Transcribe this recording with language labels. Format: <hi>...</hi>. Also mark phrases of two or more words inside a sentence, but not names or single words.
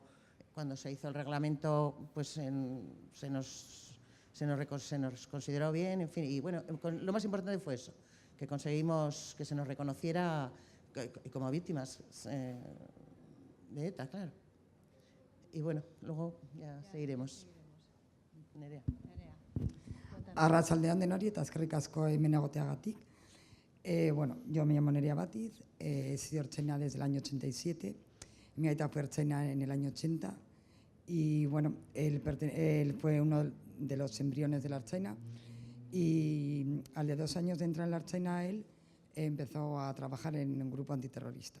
<es>Cuando se hizo el reglamento, pues se nos consideró bien, en fin, y bueno, lo más importante fue eso, que conseguimos que se nos reconociera como víctimas de ETA, claro. Y bueno, luego ya seguiremos. Nerea.</es> <eu>Arratsaldeon denori eta eskerrik asko hemen egoteagatik.</eu> <es>Bueno, yo me llamo Nerea Batiz, he sido ertzaina desde el año 87, mi aita fue ertzaina en el año 80 y bueno, él fue uno de los embriones de la ertzaina y al de 2 años de entrar en la ertzaina él, empezó a trabajar en un grupo antiterrorista.</es>